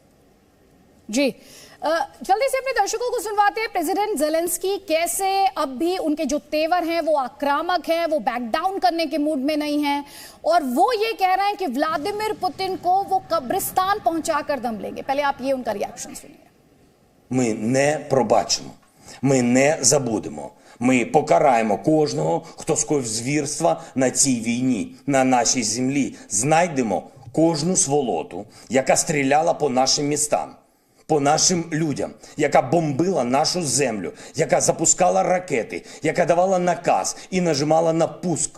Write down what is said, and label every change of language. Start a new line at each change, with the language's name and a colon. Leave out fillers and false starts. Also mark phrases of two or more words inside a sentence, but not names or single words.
Hindi: जी जल्दी से अपने दर्शकों को सुनवाते हैं प्रेसिडेंट जेलेंस्की कैसे अब भी उनके जो तेवर हैं वो आक्रामक हैं, वो
English: back down
Hindi: करने के मूड में नहीं हैं और वो ये कह रहे हैं कि व्लादिमीर पुतिन को वो कब्रिस्तान पहुंचाकर दम लेंगे। पहले आप ये उनका रिएक्शन सुनिए।
Ukrainian: Ми не пробачимо, ми не забудемо. Ми покараємо кожного, хто скоїв звірства на цій війні, на нашій землі. Знайдемо кожну сволоту, яка стріляла по нашим містам, по нашим людям, яка бомбила нашу землю, яка запускала ракети, яка давала наказ і нажимала на пуск.